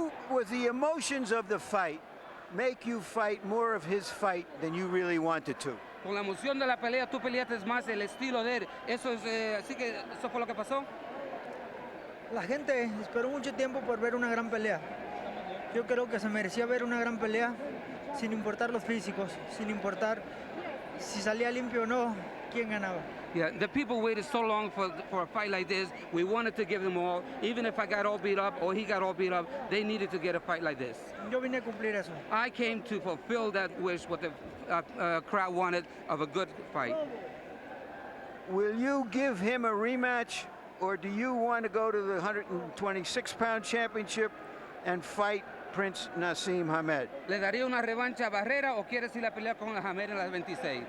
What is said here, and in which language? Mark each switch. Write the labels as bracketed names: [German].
[English] Was the emotions of the fight make you fight more of his fight than you really wanted to? [Spanish] Con la emoción de la pelea, tú peleaste más el estilo de él. Eso es, así que eso fue lo que pasó. La gente esperó mucho tiempo por ver una gran pelea. Yo creo que se merecía ver una gran pelea sin importar los físicos, sin importar si salía limpio o no, quién ganaba. [English] Yeah, the people waited so long for a fight like this. We wanted to give them all. Even if I got all beat up or he got all beat up, they needed to get a fight like this. [Spanish] Yo vine a cumplir eso. [English] I came to fulfill that wish, what the crowd wanted, of a good fight. Will you give him a rematch, or do you want to go to the 126-pound championship and fight Prince Naseem Hamed? [Spanish] ¿Le daría una revancha a Barrera o quieres ir a pelear con Hamed en las 26?